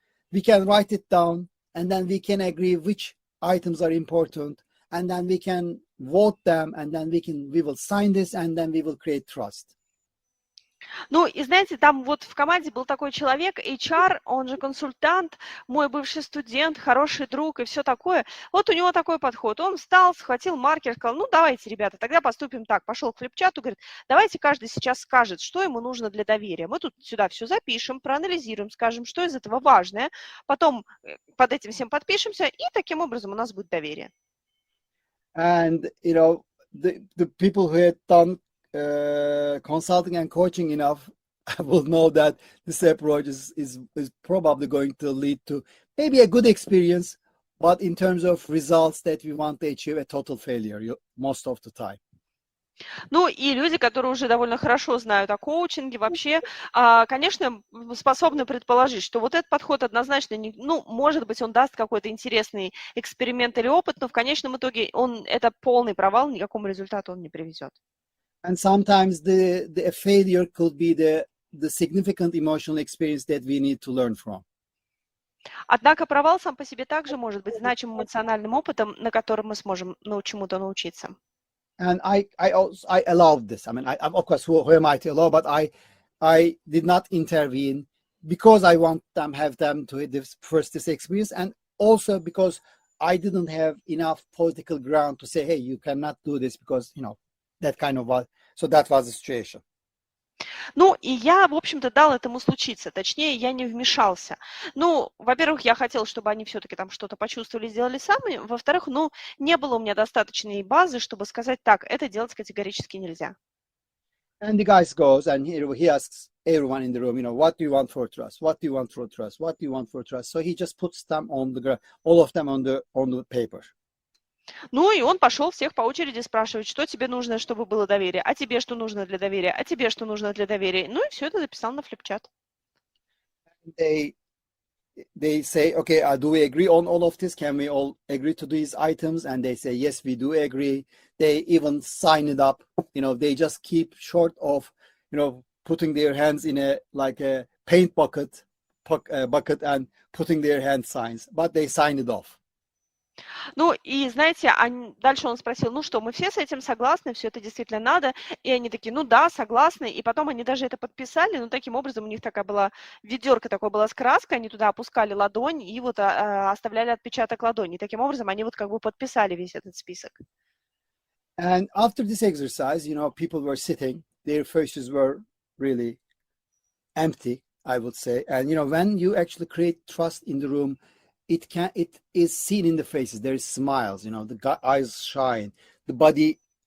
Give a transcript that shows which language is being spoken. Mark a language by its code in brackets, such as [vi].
[en] We can write it down, and then we can agree which items are important, and then we can vote them, and then we will sign this, and then we will create trust." [ru] Ну, и знаете, там вот в команде был такой человек, HR, он же консультант, мой бывший студент, хороший друг и все такое. Вот у него такой подход. Он встал, схватил маркер, сказал, ну, давайте, ребята, тогда поступим так. Пошел к флипчату, говорит, давайте каждый сейчас скажет, что ему нужно для доверия. Мы тут сюда все запишем, проанализируем, скажем, что из этого важное, потом под этим всем подпишемся, и таким образом у нас будет доверие. [en] And, the people who had done consulting and coaching enough will know that this approach is probably going to lead to maybe a good experience, but in terms of results that we want to achieve, a total failure most of the time. [ru] Ну и люди, которые уже довольно хорошо знают о коучинге, вообще, конечно, способны предположить, что вот этот подход однозначно, может быть, он даст какой-то интересный эксперимент или опыт, но в конечном итоге это полный провал, никакому результату он не приведет. [en] And sometimes the failure could be the significant emotional experience that we need to learn from. [ru] Однако провал сам по себе также может быть значимым эмоциональным опытом, на котором мы сможем чему-то научиться. [en] And I allowed this. I mean, of course, who am I to allow? But I did not intervene because I want have them to this experience, and also because I didn't have enough political ground to say, hey, you cannot do this because that kind of was. So that was the situation. [ru] Ну, и я, в общем-то, дал этому случиться. Точнее, я не вмешался. Ну, во-первых, я хотела, чтобы они все-таки там что-то почувствовали, сделали сами. Во-вторых, не было у меня достаточной базы, чтобы сказать, так, это делать категорически нельзя. [en] And the guy goes and he asks everyone in the room, what do you want for trust? What do you want for trust? What do you want for trust? So he just puts them on the ground, all of them on the paper. [ru] Ну, и он пошел всех по очереди спрашивать, что тебе нужно, чтобы было доверие, а тебе что нужно для доверия, а тебе что нужно для доверия. Ну, и все это записал на флипчат. [en] They say, okay, do we agree on all of this? Can we all agree to these items? And they say, yes, we do agree. They even sign it up. They just keep short of, putting their hands in a paint bucket and putting their hand signs, but they sign it off. [ru] Ну, и знаете, дальше он спросил, ну что, мы все с этим согласны, все это действительно надо, и они такие, ну да, согласны, и потом они даже это подписали, но таким образом у них такая была, ведерко такое было с краской, они туда опускали ладонь и вот оставляли отпечаток ладони, и таким образом они вот как бы подписали весь этот список. [en] And after this exercise, people were sitting, their faces were really empty, I would say, and when you actually create trust in the room, it is seen in the faces. There is smiles, the eyes shine, the body